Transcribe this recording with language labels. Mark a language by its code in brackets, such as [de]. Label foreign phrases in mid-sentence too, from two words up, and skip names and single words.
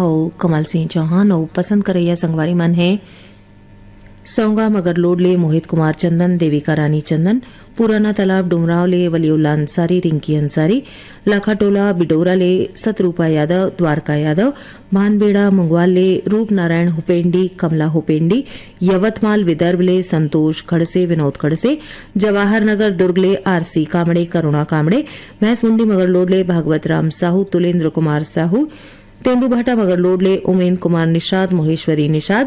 [hne] और कमल सिंह चौहान और पसंद करैया संगवारी मन है सौंगा मगर लोडले मोहित कुमार चंदन देविका रानी चंदन पुराना तालाब डुमराव ले वलीउल्ला अंसारी रिंकी अंसारी लाखाटोला बिडोरा ले सतरूपा यादव द्वारका यादव भानबेड़ा मुंगवाल ले रूप नारायण हुपेंडी कमला हुपेंडी यवतमाल विदर्भ ले संतोष खड़से विनोद खड़से जवाहर नगर दुर्ग ले आरसी कामड़े करुणा कामड़े भैंसमुंडी मगरलोड ले भागवत राम साहू तुलेंद्र कुमार साहू तेंदुभाटा मगरलोड ले उमेंद्र कुमार निषाद मोहेश्वरी निषाद